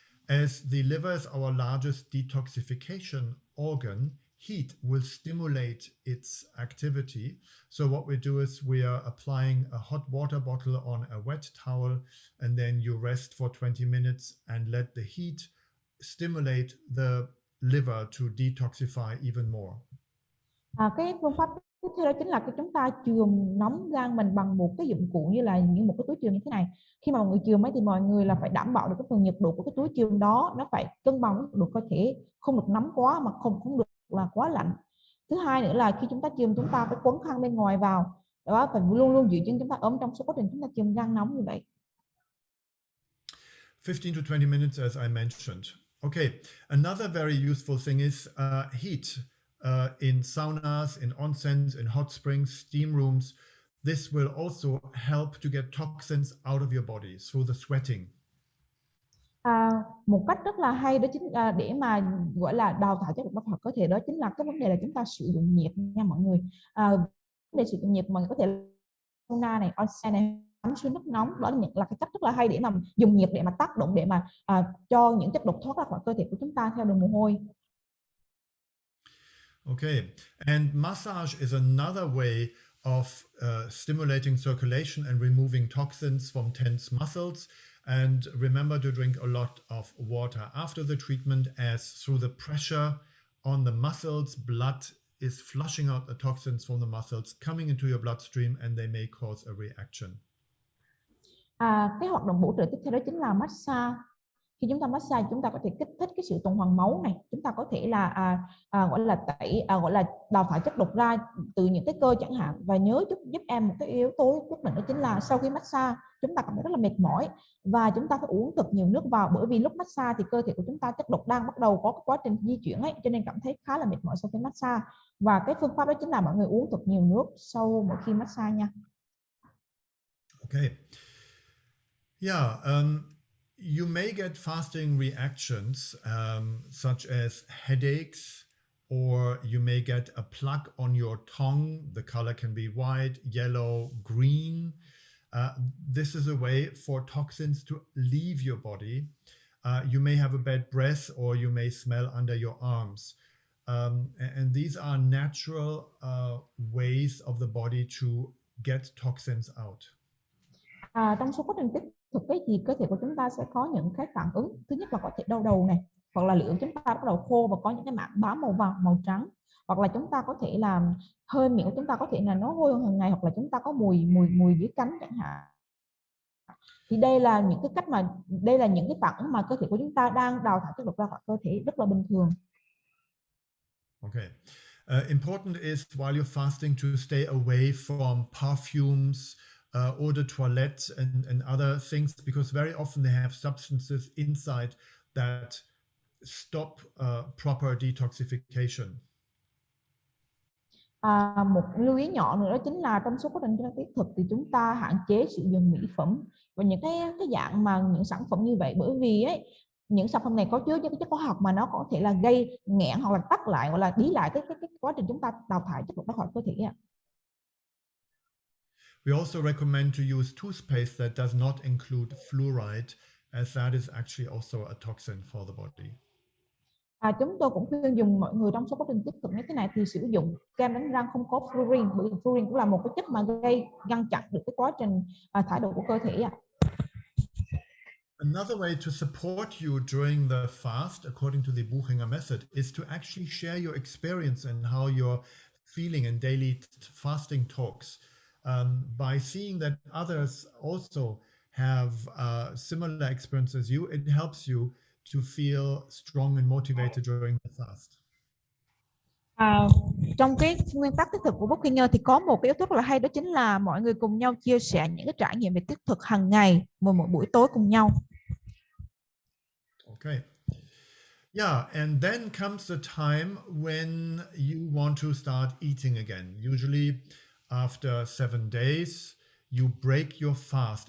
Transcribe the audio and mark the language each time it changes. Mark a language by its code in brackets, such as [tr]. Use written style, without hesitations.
[en] As the liver is our largest detoxification organ, heat will stimulate its activity. So what we do is we are applying a hot water bottle on a wet towel, and then you rest for 20 minutes and let the heat stimulate the liver to detoxify even more. [vi] Cái phương pháp tiếp theo đó chính là chúng ta chườm nóng gan mình bằng một cái dụng cụ như là một cái túi chườm như thế này. Khi mà mọi người chườm ấy thì mọi người là phải đảm bảo được cái phần nhiệt độ của cái túi chườm đó nó phải cân bằng với độ cơ thể, không được nóng quá mà không được là quá lạnh. Thứ hai nữa là khi chúng ta chườm chúng ta phải quấn khăn bên ngoài vào, đó, phải luôn luôn giữ chân chúng ta ấm trong suốt quá trình chúng ta chườm gan nóng như vậy. [en] 15 to 20 minutes, as I mentioned. Okay, another very useful thing is heat. In saunas, in onsens, in hot springs, steam rooms. This will also help to get toxins out of your body through the sweating. [vi] Một cách rất là hay đó chính để mà gọi là đào thải chất độc vào cơ thể, đó chính là cái vấn đề là chúng ta sử dụng nhiệt nha mọi người. Để sử dụng nhiệt mà có thể sauna này, onsen này, tắm suối nước nóng, đó là cái cách rất là hay để mà dùng nhiệt để mà tác động để mà cho những chất độc thoát ra khỏi cơ thể của chúng ta theo đường mồ hôi. [en] Okay, and massage is another way of stimulating circulation and removing toxins from tense muscles. And remember to drink a lot of water after the treatment, as through the pressure on the muscles, blood is flushing out the toxins from the muscles, coming into your bloodstream, and they may cause a reaction. [vi] Cái hoạt động bổ trợ tiếp theo đó chính là massage. Khi chúng ta massage, chúng ta có thể kích thích cái sự tuần hoàn máu này, chúng ta có thể là gọi là đào thải chất độc ra từ những cái cơ chẳng hạn. Và nhớ giúp em một cái yếu tố quyết định đó chính là sau khi massage chúng ta cảm thấy rất là mệt mỏi và chúng ta phải uống thật nhiều nước vào, bởi vì lúc massage thì cơ thể của chúng ta chất độc đang bắt đầu có cái quá trình di chuyển ấy, cho nên cảm thấy khá là mệt mỏi sau khi massage. Và cái phương pháp đó chính là mọi người uống thật nhiều nước sau mỗi khi massage nha. [en] Okay. Yeah. You may get fasting reactions such as headaches, or you may get a plug on your tongue. The color can be white, yellow, green. This is a way for toxins to leave your body. You may have a bad breath, or you may smell under your arms. And these are natural ways of the body to get toxins out. [vi] Trong số quá trình tích thực ấy thì cơ thể của chúng ta sẽ có những cái phản ứng. Thứ nhất là có thể đau đầu này, hoặc là lưỡi chúng ta bắt đầu khô và có những cái mảng bám màu vàng, màu trắng, hoặc là chúng ta có thể làm hơi miệng của chúng ta có thể là nó hôi hơn hàng ngày, hoặc là chúng ta có mùi dưới cánh chẳng hạn. Thì đây là những cái cách mà đây là những cái phản ứng mà cơ thể của chúng ta đang đào thải chất độc ra khỏi cơ thể rất là bình thường. [en] Okay. Important is while you're fasting to stay away from perfumes, or the toilet and other things, because very often they have substances inside that stop proper detoxification. [vi] Một lưu ý nhỏ nữa đó chính là trong số quá trình chúng ta tiết thực thì chúng ta hạn chế sử dụng mỹ phẩm và những cái dạng mà những sản phẩm như vậy, bởi vì ấy những sản phẩm này có chứa những cái chất hóa học mà nó có thể là gây nghẽn hoặc là tắc lại hoặc là đi lại cái quá trình chúng ta đào thải chất độc đó khỏi cơ thể ạ. [en] We also recommend to use toothpaste that does not include fluoride, as that is actually also a toxin for the body. [vi] Chúng tôi cũng khuyên dùng mọi người trong số quá trình tiếp tục như thế này thì sử dụng kem đánh răng không có fluorine, bởi vì fluorine cũng là một cái chất mà gây ngăn chặn được cái quá trình thải độc của cơ thể ạ. [en] Another way to support you during the fast, according to the Buchinger method, is to actually share your experience and how you're feeling in daily fasting talks. By seeing that others also have similar experience as you, it helps you to feel strong and motivated during the fast. [vi] Trong cái nguyên tắc thiết thực của Buchinger thì có một cái yếu tố rất là hay, đó chính là mọi người cùng nhau chia sẻ những cái trải nghiệm về thiết thực hàng ngày mỗi buổi tối cùng nhau. [en] Okay. Yeah, and then comes the time when you want to start eating again. Usually after 7 days, you break your fast.